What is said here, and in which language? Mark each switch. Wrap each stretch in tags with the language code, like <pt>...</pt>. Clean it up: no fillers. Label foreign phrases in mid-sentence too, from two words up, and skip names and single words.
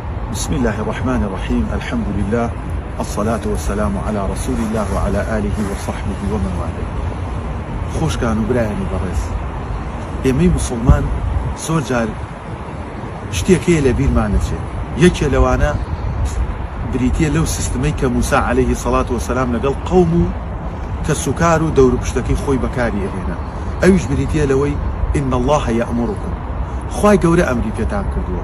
<ar>بسم الله الرحمن الرحيم. الحمد لله، الصلاة والسلام على رسول الله وعلى آله وصحبه ومن والاه.</ar> <ckb>خوش كانوا براياني برز ئێمەی مسلمان زۆر جار شتێکەیە لە بیرمانەچێ، یەکێ لەوانە بریتیە لەو سیستمەی کە موسا</ckb> <ar>عەلەیهی سەڵات وەسەلام</ar> <ckb>لەگەڵ قەوم و کە سوکار و دەور پشتەکەی خۆی بەکاری ئەهێنا، ئەویش بریتیە لەوەی</ckb> <ar>ئین الله یەئمڕکم،</ar> <ckb>خوای گەورە ئەمری پێتان کردووە.</ckb>